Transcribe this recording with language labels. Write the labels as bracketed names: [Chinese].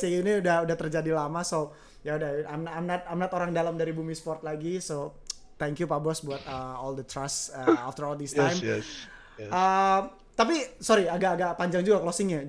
[Indonesian] Ini udah terjadi lama, so ya udah, [English] I'm not [Indonesian] orang dalam dari Bumi Sport lagi. [English] So thank you Pak Bos buat all the trust after all this time. Yes. [Indonesian] Tapi [English] sorry, [Indonesian] agak panjang juga closingnya.